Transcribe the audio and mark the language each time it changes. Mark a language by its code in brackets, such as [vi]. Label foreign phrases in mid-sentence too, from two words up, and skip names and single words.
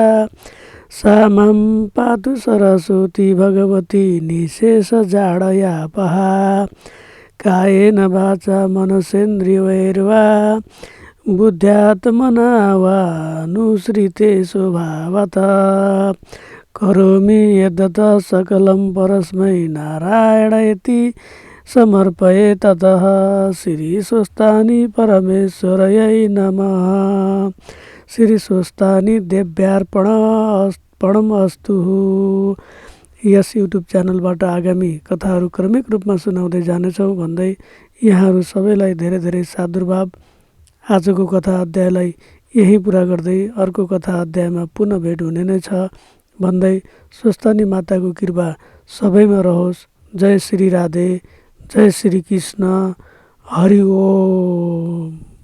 [sa] सा मां पातु सरस्वती भगवती निशेषजाडयापहा कायेन वाचा मनसेन्द्रियैर्वा बुद्ध्यात्मना वा नुसृते स्वभावतः करोमि यद्यत् सकलं परस्मै नारायणेति समर्पये ततः श्री स्वस्तानि परमेश्वरयै नमः। श्री स्वस्तानि देव्यार्पणम् अस्तु। [ne] यस युट्युब च्यानलबाट आगामी कथाहरू क्रमिक रूपमा सुनाउँदै जानेछौँ भन्दै यहाँहरू सबैलाई धेरै धेरै सादुर्भाव। आजको कथा अध्यायलाई यही पुरा गर्दै अर्को कथा अध्यायमा पुनः भेट हुने नै छ भन्दै स्वस्तानी माताको कृपा सबैमा रहोस्। जय श्री राधे, जय श्री कृष्ण, हरि ओम।